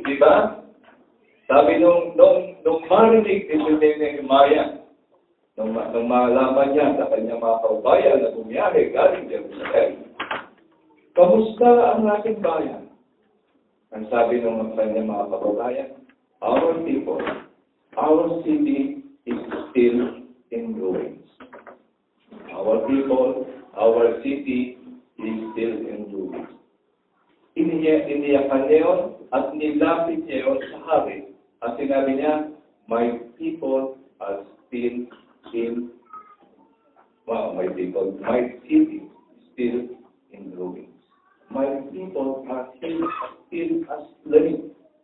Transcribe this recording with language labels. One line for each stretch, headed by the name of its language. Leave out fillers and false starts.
Filipino: Diba? Sabi nung marinig ni Nehemiah, nung malaman niya sa kanyang mga kaubayan na bumiyahe galing Jerusalem, kamusta ang ating bayan? Ang sabi ng kanyang mga kaubayan,
English: our people, our city is still in ruins. Our people, our city is still in ruins.
Filipino: Iniyakan niya yun at nilapit niya yun sa hari. At sinabi niya,
English: my people are still in, my city is still in ruins. My people are still asleep.